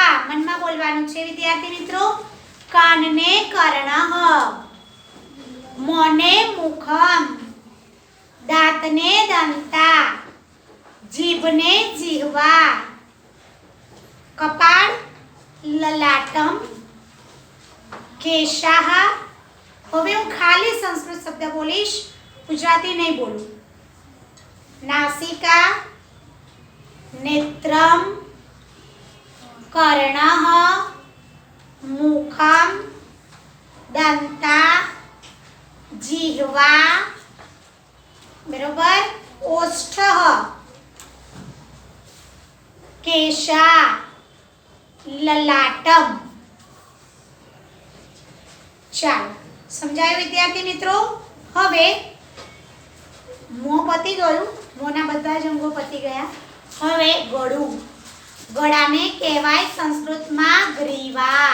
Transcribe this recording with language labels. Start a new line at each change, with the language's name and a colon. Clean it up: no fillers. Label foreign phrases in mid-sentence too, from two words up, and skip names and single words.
Gujarati: મનમાં બોલવાનું છે વિદ્યાર્થી મિત્રો. કાનને કર્ણઃ, મોંને મુખમ, દાંતને દંતા, જીભને જીહવા, કપાળ લલાટમ, केशाः। હવે હું ખાલી સંસ્કૃત શબ્દ બોલીશ, ગુજરાતી નહીં બોલું.
Sanskrit: नासिका, नेत्रम, कर्णः, मुखम, दंता, जिह्वा, बरोबर, ओष्ठः, केशा, ललाटम.
Gujarati: ચાલો સમજાયું વિદ્યાર્થી મિત્રો. હવે મોં પતી ગયું, મોંના બધા જ અંગો પતી ગયા. હવે ગળું, ગળાને કહેવાય સંસ્કૃતમાં ગ્રીવા.